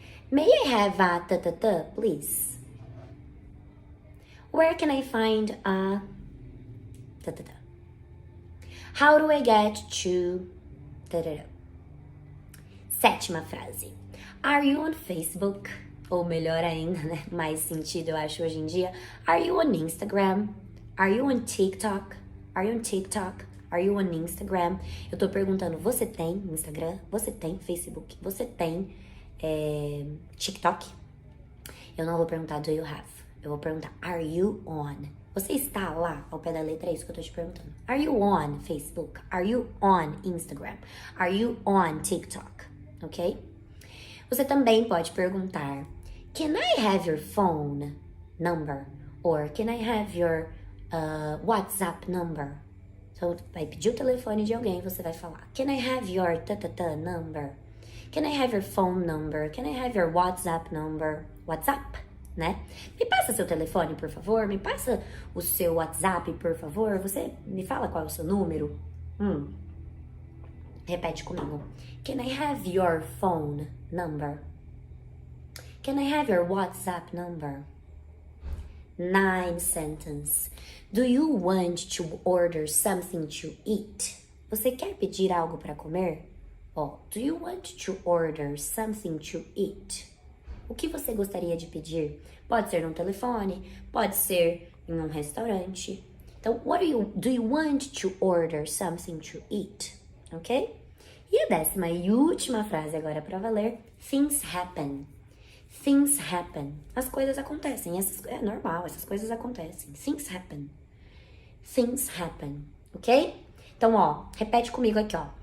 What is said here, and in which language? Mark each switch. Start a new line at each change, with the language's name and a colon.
English: May I have a please? Where can I find a How do I get to
Portuguese: Sétima frase.
English: Are you on Facebook?
Portuguese: Ou melhor ainda, né? Mais sentido eu acho hoje em dia.
English: Are you on Instagram? Are you on TikTok? Are you on TikTok? Are you on Instagram?
Portuguese: Eu tô perguntando, você tem Instagram? Você tem Facebook? Você tem TikTok? Eu não vou perguntar
English: do you have.
Portuguese: Eu vou perguntar,
English: are you on?
Portuguese: Você está lá ao pé da letra? É isso que eu tô te perguntando.
English: Are you on Facebook? Are you on Instagram? Are you on TikTok? Ok?
Portuguese: Você também pode perguntar,
English: can I have your phone number? Or can I have your WhatsApp number?
Portuguese: Então, vai pedir o telefone de alguém e você vai falar,
English: can I have your number? Can I have your phone number? Can I have your WhatsApp number?
Portuguese: WhatsApp, né? Me passa seu telefone, por favor. Me passa o seu WhatsApp, por favor. Você me fala qual é o seu número? Repete comigo.
English: Can I have your phone number? Can I have your WhatsApp number? 9th sentence. Do you want to order something to eat?
Portuguese: Você quer pedir algo para comer?
English: Ó, do you want to order something to eat?
Portuguese: O que você gostaria de pedir? Pode ser no telefone, pode ser em um restaurante.
English: Então, do you want to order something to eat? Ok?
Portuguese: E a 10ª e última frase agora para valer.
English: Things happen. Things happen.
Portuguese: As coisas acontecem. É normal, essas coisas acontecem.
English: Things happen. Things happen.
Portuguese: Ok? Então, ó, repete comigo aqui, ó.